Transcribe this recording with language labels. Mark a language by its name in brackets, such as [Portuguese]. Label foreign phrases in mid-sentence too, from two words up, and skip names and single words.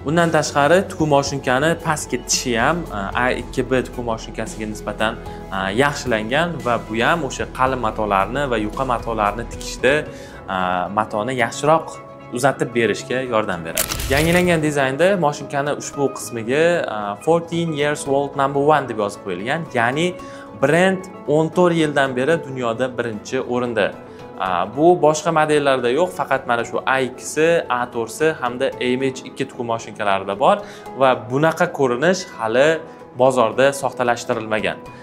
[Uzbek] Bundan tashqari tikuv mashinkani pastki tishi ham A2B tikuv mashinkasiga nisbatan yaxshilangan va bu ham o'sha qalin matolarni va yuqa matolarni tikishda matoni yaxshiroq uzatib berishga yordam beradi. Yangilangan dizaynda mashinkani ushbu qismiga [English] 14 years old number 1 [Uzbek] deb yozib qo'yilgan, ya'ni brend 14 yildan beri dunyoda birinchi o'rinda. Bu boshqa modellarda yo'q, faqat mana shu A2si, A4si hamda AMH2 tikuv mashinkalarida bor va bunaqa ko'rinish hali bozorda soxtalashtirilmagan.